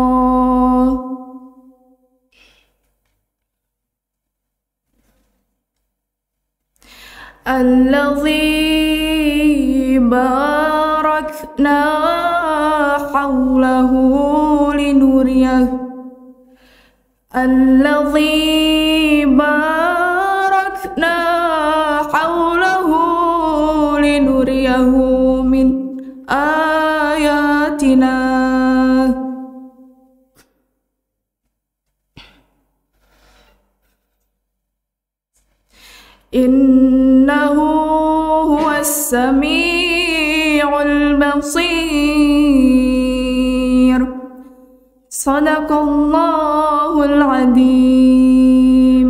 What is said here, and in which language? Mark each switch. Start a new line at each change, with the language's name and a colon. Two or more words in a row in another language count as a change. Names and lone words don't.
Arabic: الذي باركنا حوله لنريه الذي باركنا حوله لنريه من آياتنا إنه هو السميع البصير صدق الله العظيم.